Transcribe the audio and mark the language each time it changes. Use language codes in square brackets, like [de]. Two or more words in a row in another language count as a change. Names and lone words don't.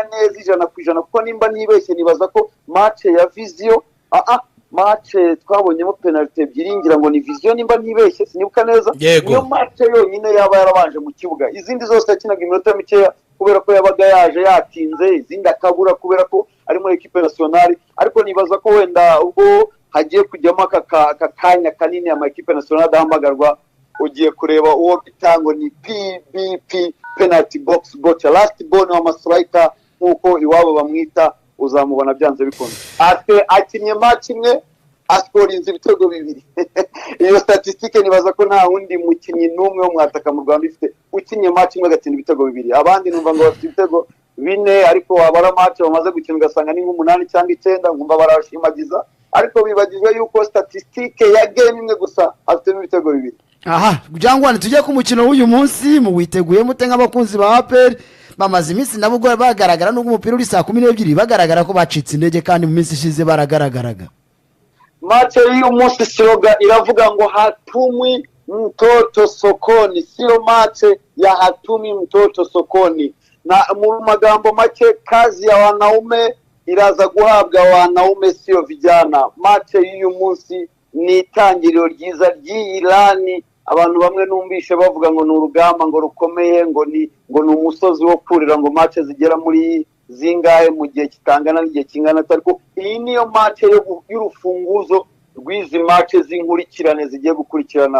[rw] neza 100% kuko nimba nibeshye nibaza ko match ya Vision match twabonyemo penalty ebyiri ngira ngo ni Vision nimba nibeshye sinibuka neza niyo match yonyine yaba yarabanje mu kibuga izindi zose yakinaga iminota mikeya kubera ko yabaga yaje yatinze izindi akabura kubera ko ari muri equipe nationale ariko nibaza ko wenda ubwo hagiye kujyamo akakanya kanini ama equipe nationale adahamagarwa ugiye kureba uwo bitango ni PBP [en] penalty box [rw] botcha [en] last ball [rw] wa striker nkuko iwabo bamwita uzamubona byanze bikunze akinye match imwe askorinze ibitego 2 iyo statistique nibaza ko nta wundi mukinyi numwe wo mwataka mu Rwanda ifite ukinye match imwe agatsinda ibitego 2 abandi numva ngo bafite ibitego 4 ariko abara match bamaze gukina ugasanga ni 8 cyangwa 9 ngumva barashimagiza ariko bibagijwe yuko statistique ya game imwe gusa afitemo ibitego 2. aha Jangwani tujye ku mukino w'uyu munsi mu witeguye mute nk'abakunzi ba APR bamaze iminsi nabo bagaragara n'ubwo umupira uri saa 12 bagaragara ko bacitse intege kandi mu minsi ishize baragaragaraga. Match y'uyu munsi slogan iravuga ngo [sw] hatumwi mtoto sokoni, sio match ya hatumi mtoto sokoni. [rw] Na mu magambo make [sw] kazi ya wanaume [rw] iraza guhabwa [sw] wanaume sio vijana. [rw] Match y'uyu munsi ni itangiriro ryiza ry'Irani, abantu bamwe numvishe bavuga ngo n'urugamba ngo rukomeye ngo ni umusozi wo kurira ngo match zigera muri zingahe mu gihe kitangana n'igihe kingana, ariko iyi niyo match y'urufunguzo rw'izi match z'inkurikirane zigiye gukurikirana.